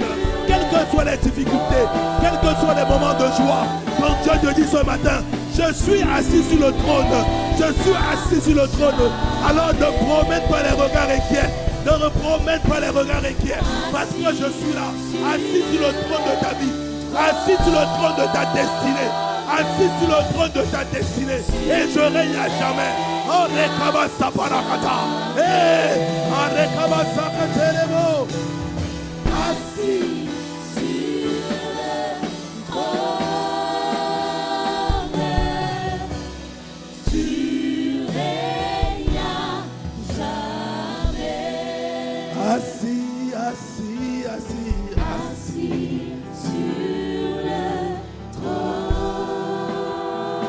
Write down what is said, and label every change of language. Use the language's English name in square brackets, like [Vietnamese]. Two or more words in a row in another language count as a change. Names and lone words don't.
[French] Quelles que soient les difficultés, quels que soient les moments de joie, quand Dieu te dit ce matin, je suis assis sur le trône, je suis assis sur le trône, alors ne promène pas les regards inquiets, ne promène pas les regards inquiets, parce que je suis là, assis sur le trône de ta vie, assis sur le trône de ta destinée, assis sur le trône de ta destinée, et je règne à jamais. Oh, rekabasa parakata, rekabasa katelemo, assis. Assis, assis, assis, assis sur le trône.